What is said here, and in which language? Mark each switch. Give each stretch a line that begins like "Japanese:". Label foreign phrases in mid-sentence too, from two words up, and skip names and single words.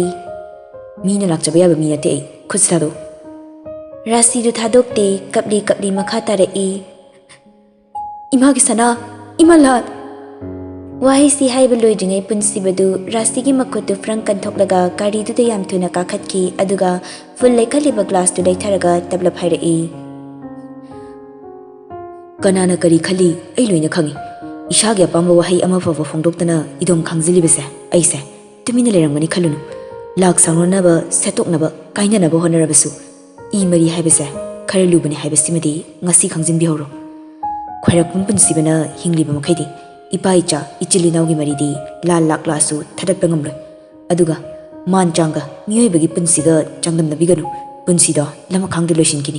Manipuri: Mina lakchaba yaba mi nate ai kutsitado Rasidu thadokte kapli makha tarai Imagi sana, imalat. Wahisi haiba loidringai punsibadu Rastigi makutu frang kanthoklaga gari du yam thuna kakhatki aduga full lekhaliba glass tu leitharaga tabla phairai. Kanana kari khali ai loina khangi. Ishagi apamba wahai ama fawa phongdoktana idom khangzilibase aise tumina lerangmani khalunu. Lak sangnaba setoknaba kainanaba honarabasu. I mari haibase khare lubani haibasimadi ngasi khangjin bihoro. Khairakpun punsibana hingliba makhaidi ipa icha ichili naugi maridi lal lak lasu thadatpa ngamloi. Aduga man changa miyoibagi punsiga changdamna biganu punsida lama khangde loishinkini.